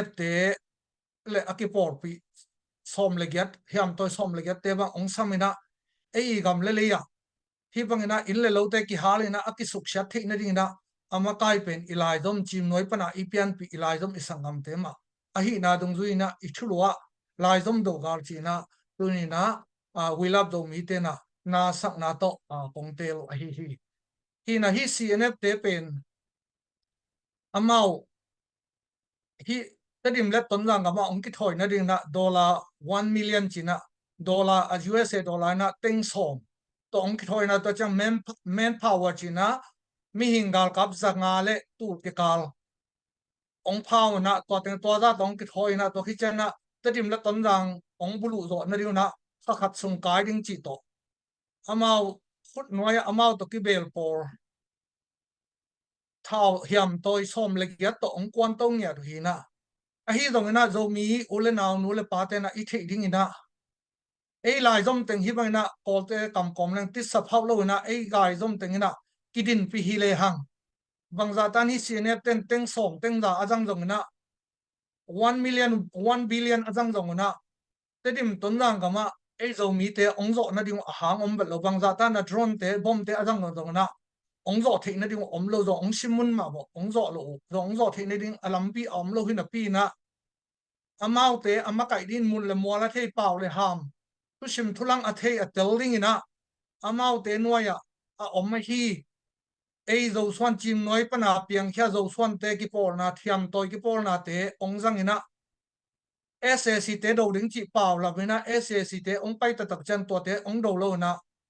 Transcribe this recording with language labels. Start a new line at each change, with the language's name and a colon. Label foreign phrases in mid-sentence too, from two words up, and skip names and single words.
Tedim Chin: te le akipor pi som le gyat hiam toy som le gyat te ba ong samina ei igam le ya hi bangena in le lo te ki halina akisuk sha the na ding na ama kai pen ilai dom chim noi pana ipian pi ilai dom isangam te ma ahi na dung zuina ichulwa lai dom do gal chi na tuni na wilap do mi te na sak na to kongtel hi na hi CNF te pen amau hi tadim let ton lang ma ong ki thoi na ding na dollar 1 million
English: china dollar
Tedim Chin: a
English: USA dollar
Tedim Chin: na teng som to ong ki thoi na to chang
English: men power
Tedim Chin: china mi hingal kap zanga le tu ke kal ong phao na to teng to da tong ki thoi na to khi chana tadim let ton lang ong bulu zo na riu na khat sung kai ding chi to amau khut noya amau to ki bel por thao hiam toi som le ya to ong kwan tong ya hi na a hi dong na zo mi ule naw nu le pa te na I thei ding ina ei lai zom teng hi bang na kol te kam kom leng ti sa phau lo na ei gai zom teng ina kidin pi hi le hang bang za tan hi CNF ten teng som teng da ajang zong na 1 million 1 billion ajang zong na te dim ton dang kama ei zo mi te ong zo na ding hang om bel lo bang za tan na drone te bom te ajang zong na ong zo thei na ding om lo zo ong simun ma bo ong zo lo zo ong zo thei na ding alam pi om lo hi na pi na amau te amakai din mun le mola thei pau le ham tu sim thulang a thei a tel ding ina amau te noya a om hi ei zo swan chim noi pana piang kha zo swan te ki por na thiam toy ki por na te ong jang ina SAC te do ding chi pau la bina SAC te ong pai ta tak chan to te ong do lo na